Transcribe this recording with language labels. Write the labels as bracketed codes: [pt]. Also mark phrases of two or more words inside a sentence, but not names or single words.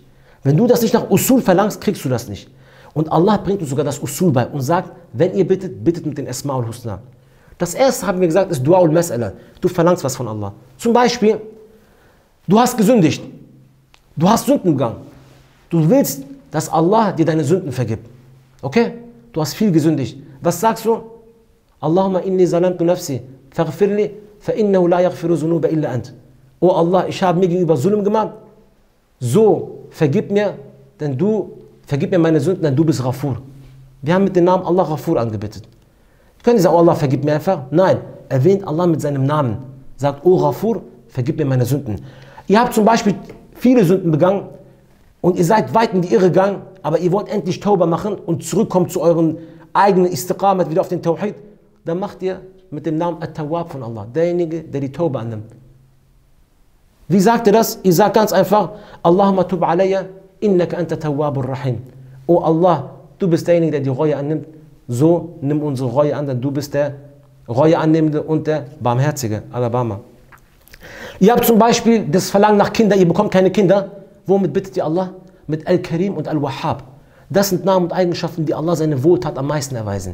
[de] Wenn du das nicht nach Usul verlangst, kriegst du das nicht. Und Allah bringt uns sogar das Usul bei und sagt, wenn ihr bittet, bittet mit den [ar] أسماء الحسنى. [de] Das erste, haben wir gesagt, ist [ar] دعاء المسألة. [de] Du verlangst was von Allah. Zum Beispiel, du hast gesündigt. Du hast Sünden begangen. Du willst, dass Allah dir deine Sünden vergibt. Okay? Du hast viel gesündigt. Was sagst du? [ar] اللهم إني ظلمت نفسي، فاغفر لي، فإنه لا يغفر الذنوب إلا أنت. [de] Oh Allah, ich habe mir gegenüber Zulm gemacht. So, vergib mir meine Sünden, denn du bist Ghafur. Wir haben mit dem Namen Allah Ghafur angebetet. Können Sie sagen, oh Allah, vergib mir einfach? Nein, erwähnt Allah mit seinem Namen. Sagt, oh Ghafur, vergib mir meine Sünden. Ihr habt zum Beispiel viele Sünden begangen und ihr seid weit in die Irre gegangen, aber ihr wollt endlich Tauba machen und zurückkommen zu euren eigenen Istiqamat, wieder auf den Tawhid. Dann macht ihr mit dem Namen At-Tawwab von Allah, derjenige, der die Tauba annimmt. Wie sagt ihr das? Ihr sagt ganz einfach, [ar] اللهم تب علي، إنك أنت التواب الرحيم. [de] Oh Allah, du bist derjenige, der die Reue annimmt. So nimm unsere Reue an, denn du bist der Reueannehmende und der Barmherzige. Alabama. Ihr habt zum Beispiel das Verlangen nach Kindern, ihr bekommt keine Kinder. Womit bittet ihr Allah? Mit Al-Karim und Al-Wahhab. Das sind Namen und Eigenschaften, die Allah seine Wohltat am meisten erweisen.